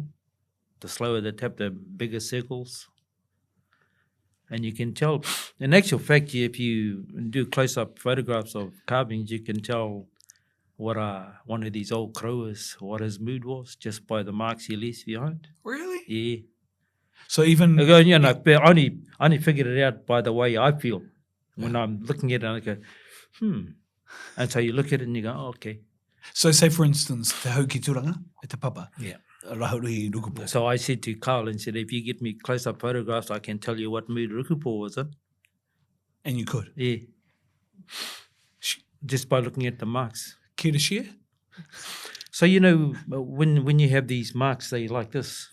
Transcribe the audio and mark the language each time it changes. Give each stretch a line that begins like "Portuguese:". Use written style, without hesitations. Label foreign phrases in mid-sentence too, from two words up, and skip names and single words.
English: The slower the tap, the bigger circles. And you can tell, in actual fact, if you do close-up photographs of carvings, you can tell what one of these old growers, what his mood was, just by the marks he leaves behind. Really? Yeah. So even... I only figured it out by the way I feel. When I'm looking at it, I go, And so you look at it and you go, oh, okay. So say, for instance,
Māori: te hau ki turanga, e te papa.
English: Yeah. Rahuri Rukupo. So I said to Carl and said, if you get me close-up photographs, I can tell you what mood Rukupo was in. And you could? Yeah. Just by looking at the marks. Care to share? So, when you have these marks, they like this.